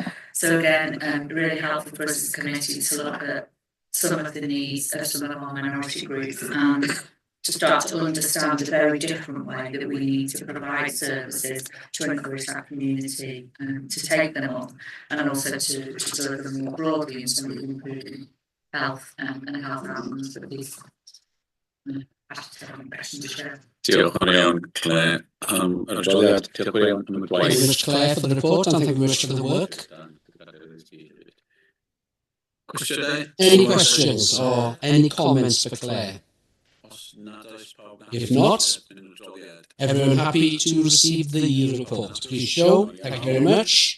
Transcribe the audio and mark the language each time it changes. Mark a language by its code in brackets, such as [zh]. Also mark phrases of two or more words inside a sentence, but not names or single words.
[en] So again, really helpful for us as a committee to look at some of the needs of some of our minority groups and to start to understand a very different way that we need to provide services to encourage that community to take them on, and also to deliver them more broadly in terms of improving health and health outcomes for these. [cy] Diolch yn iawn, Claire. Yr adroddiad, diolch yn iawn am y [en] Thank you very much, Claire, for the report, and thank you very much for the work. [cy] Cwestiynau? [en] Any questions or any comments for Claire? If not, everyone happy to receive the report? Please show. Thank you very much.